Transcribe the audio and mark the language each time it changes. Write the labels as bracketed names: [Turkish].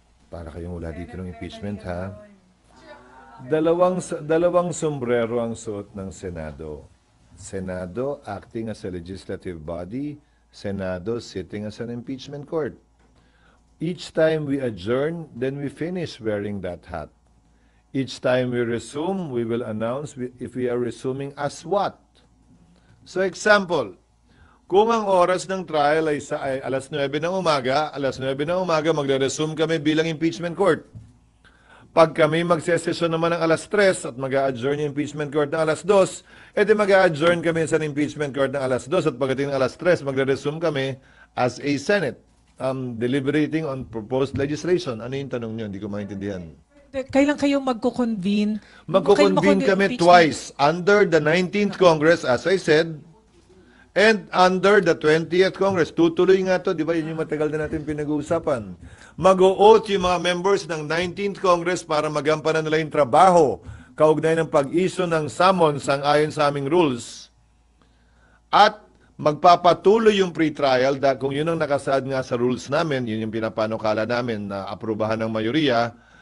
[Filipino] Para kayong wala dito ng impeachment, ha? Dalawang sombrero ang suot ng Senado. [English] Senado acting as a legislative body, Senado sitting as an impeachment court. Each time we adjourn, then we finish wearing that hat. Each time we resume, we will announce if we are resuming as what. So example, [Filipino] Kung ang oras ng trial ay alas 9 ng umaga, magre-resume kami bilang impeachment court. Pag kami magsesesyon naman ng alas 3 at mag-a-adjourn yung impeachment court ng alas 2, edi mag-a-adjourn kami sa impeachment court ng alas 2 at pagdating ng alas 3, magre-resume kami [English] as a Senate deliberating on proposed legislation. [Filipino] Ano yung tanong nyo? Hindi ko maintindihan. Kailan kayo magko-convene? Magko-convene kami twice under the 19th Congress, as I said, and under the 20th Congress. Tutuloy nga to, di ba? Yun yung matagal na natin pinag-uusapan. Mag-o-oath yung mga members ng 19th Congress para magampanan nila yung trabaho kaugnay ng pag-issue ng summons ang ayon sa aming rules. At magpapatuloy yung pre-trial dahil kung yun ang nakasaad nga sa rules namin, yun yung pinapanukala namin na aprubahan ng mayoriya.